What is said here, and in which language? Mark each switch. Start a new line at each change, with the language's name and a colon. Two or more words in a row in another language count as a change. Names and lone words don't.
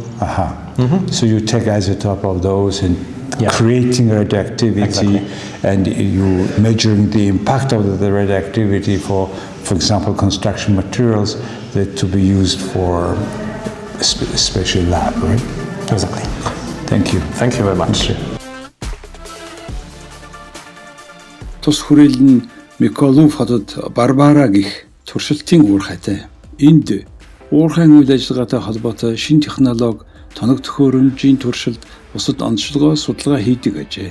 English: So you take isotope of those and creating radioactivity, Exactly. and you measuring the impact of the radioactivity for example, construction materials that to be used for a special lab, right? Exactly. Thank you. Thank you very much.
Mongolian: Тус хүрээлэн нь Миколов хотод Барбара гэх туршилтын уурхайтай. Энд уурхайн үйл ажиллагаатай холбоотой шинэ технологи, тоног төхөөрөмжийн туршилт, бусад онцлогоо судалгаа хийдэг ажээ.